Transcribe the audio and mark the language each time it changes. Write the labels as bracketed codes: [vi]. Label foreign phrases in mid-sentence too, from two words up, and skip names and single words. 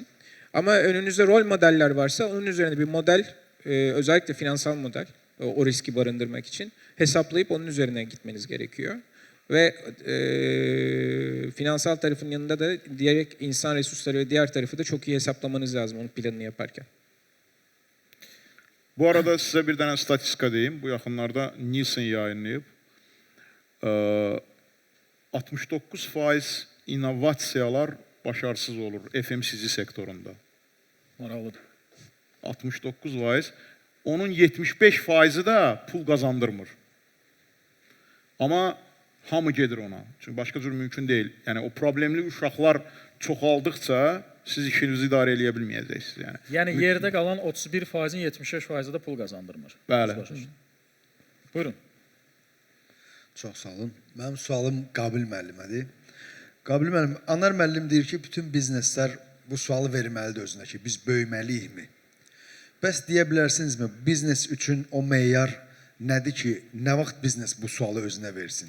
[tr] Ama önünüzde rol modeller varsa onun üzerine bir model, özellikle finansal model o riski barındırmak için hesaplayıp onun üzerine gitmeniz gerekiyor. Ve finansal tarafın yanında da diğer insan resursları ve diğer tarafı da çok iyi hesaplamanız lazım onun planını yaparken. [az] Bu arada sizə bir dənə statistika deyim. Bu yaxınlarda Nielsen yayınlayıb. 69% innovasiyalar başarısız olur FMCG sektorunda. Maraqlıdır. 69%. Onun 75%'i da pul qazandırmır. Amma hamı gedir ona. Çünki başqa cür mümkün deyil. Yəni o problemli uşaqlar çoxaldıqca siz işinizi idarə edə bilməyəcəksiniz. Yəni yerdə qalan 31%-in 75%-i də pul qazandırmır. Bəli. Buyurun. Çox sağ olun. Mənim sualım Qabil müəllimədir. Qabil müəllim, Anar müəllim deyir ki, bütün bizneslər bu sualı verməlidir özünə ki, biz böyüməliyikmi? Bəs deyə bilərsinizmi, biznes üçün o meyar nədir ki, nə vaxt biznes bu sualı özünə versin?